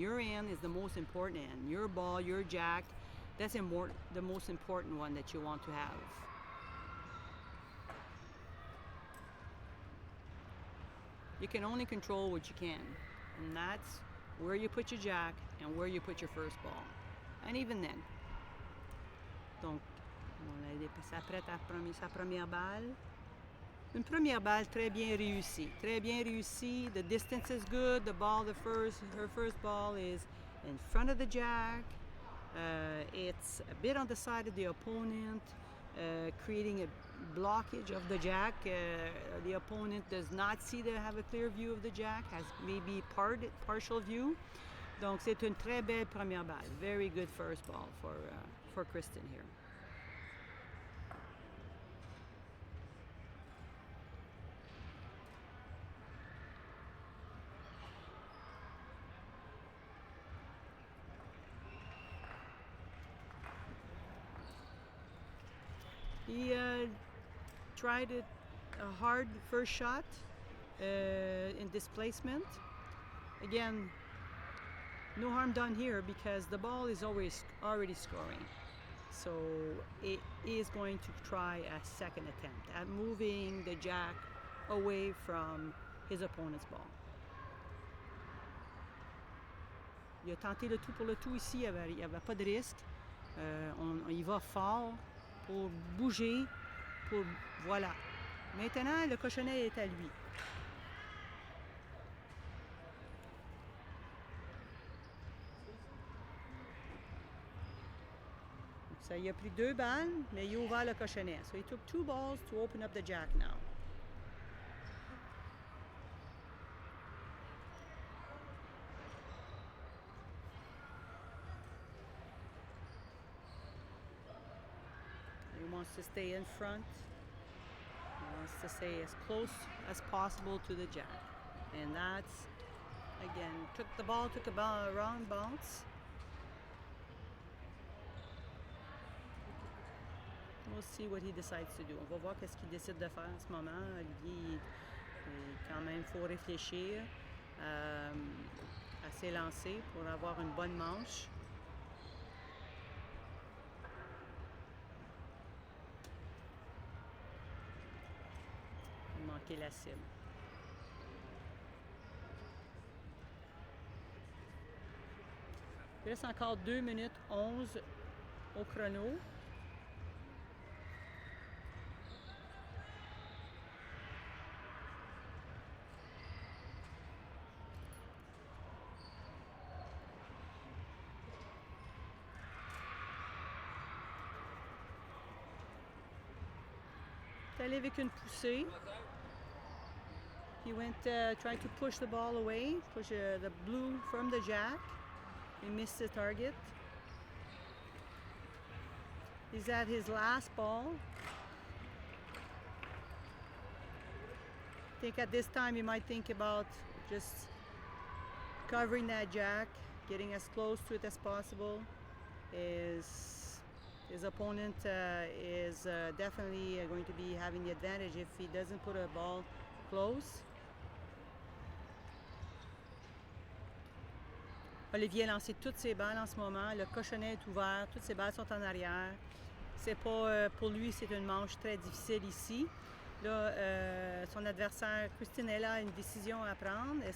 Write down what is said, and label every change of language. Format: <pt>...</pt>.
<en>Your end is the most important end. Your ball, your jack, that's the most important one that you want to have. You can only control what you can, and that's where you put your jack and where you put your first ball. And even then.</en> <fr>Donc, elle s'apprête à prendre sa première balle. Une première balle très bien réussie. Très bien réussie.</fr> <en>The distance is good. The ball, her first ball is in front of the jack. It's a bit on the side of the opponent, creating a blockage of the jack. The opponent does not have a clear view of the jack, has maybe partial view.</en> <fr>Donc c'est une très belle première balle.</fr> <en>Very good first ball for Kristen here. He tried a hard first shot in displacement. Again, no harm done here because the ball is always already scoring. So it is going to try a second attempt at moving the jack away from his opponent's ball.</en> <fr>Il a tenté le tout pour le tout ici, il n'y avait pas de risque. On y va fort pour bouger, voilà. Maintenant, le cochonnet est à lui. Ça, il a pris 2 balles, mais il a ouvert le cochonnet.</fr> <en>So he took 2 balls to open up the jack now. He wants to stay in front. He wants to stay as close as possible to the jack. And that's, again, took a round bounce. We'll see what he decides to do.</en> <fr>On va voir qu'est-ce qu'il décide de faire en ce moment. Olivier, quand même, faut réfléchir à ses lancers pour avoir une bonne manche. marquer la cible. Il reste encore 2 minutes 11 au chrono. Il est allé avec une poussée.</fr> <en>He went trying to push the ball away, push the blue from the jack. He missed the target. He's at his last ball. I think at this time he might think about just covering that jack, getting as close to it as possible. His opponent is definitely going to be having the advantage if he doesn't put a ball close.</en> <fr>Olivier a lancé toutes ses balles en ce moment. Le cochonnet est ouvert. Toutes ses balles sont en arrière. C'est pas, pour lui, c'est une manche très difficile ici. Là, son adversaire, Christine, elle a une décision à prendre.</fr>